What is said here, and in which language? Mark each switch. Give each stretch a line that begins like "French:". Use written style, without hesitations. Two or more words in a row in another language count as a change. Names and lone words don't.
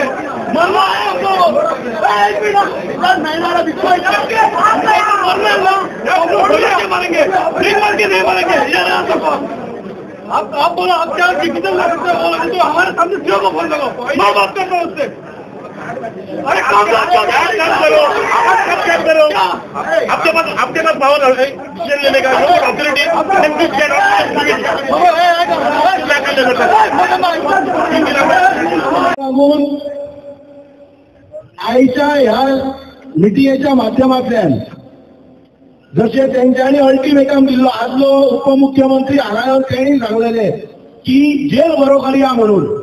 Hindi: मरना है हमको. मारेंगे नहीं मारेंगे. आप बोलो, आप क्या डिसीजन ले सकते हो? बोलो तो हमारे सामने सीओ को फोन लगाओ. मैं बात करता हूँ उससे. अरे काम करो. आपके पास पावर है डिसीजन लेने का ऑथोरिटी.
Konkani: आईच्या ह्या मिटिंगेच्या माध्यमांतल्यान जशे तेंच्यांनी अल्टिमेटम दिल्लो, आदलो उपमुख्यमंत्री हांगा तेणी सांगलेले की जेल बरो करया म्हणून.